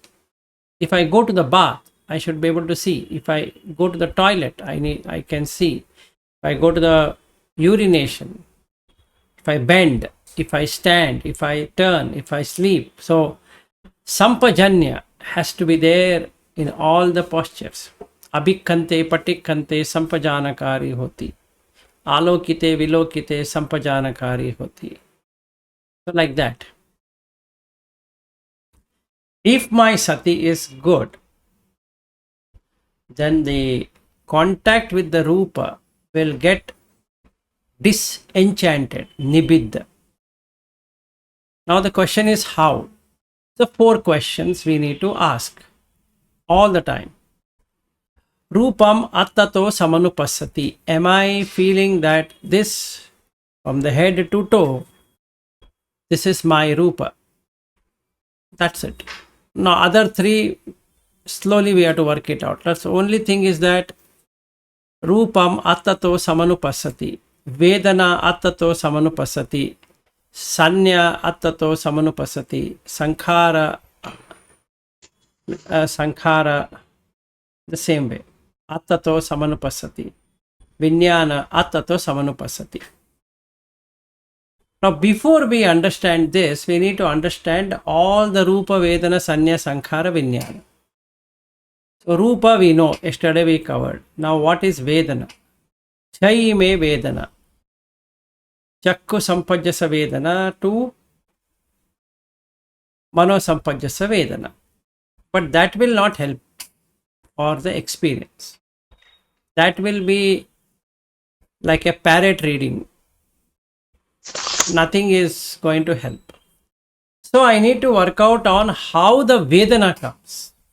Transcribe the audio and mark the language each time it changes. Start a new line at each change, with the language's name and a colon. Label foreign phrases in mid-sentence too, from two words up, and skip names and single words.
English: If I go to the bath, I should be able to see. If I go to the toilet, I can see. If I go to the urination, if I bend, if I stand, if I turn, if I sleep. So sampajanya has to be there in all the postures.
Pali: Abhikkante, patikkante, sampajanakari hoti. Alokite, vilokite, sampajanakari hoti.
English: So like that. If my sati is good, then the contact with the Rupa will get disenchanted, nibbidha. Now the question is how? The 4 questions we need to ask all the time.
Pali: Rupam attato samanupassati.
English: Am I feeling that this, from the head to toe, this is my Rupa? That's it. Now other 3, slowly we have to work it out. That's the only thing is that
Pali: Rupam attato samanupassati. Vedana attato samanupassati. Sanya attato samanupassati.
English: Sankhara, the same way.
Pali: Attato samanupassati. Vijnana attato samanupassati.
English: Now, before we understand this, we need to understand all the
Pali: Rupa, Vedana, Sanya, Sankhara, Vijnana.
English: So, Rupa we know, yesterday we covered. Now, what is Vedana?
Hindi: Chai me
English: Vedana.
Pali: Chakku sampajjasa Vedana
English: to
Pali: Mano sampajjasa Vedana.
English: But that will not help for the experience. That will be like a parrot reading. Nothing is going to help. So I need to work out on how the Vedana comes.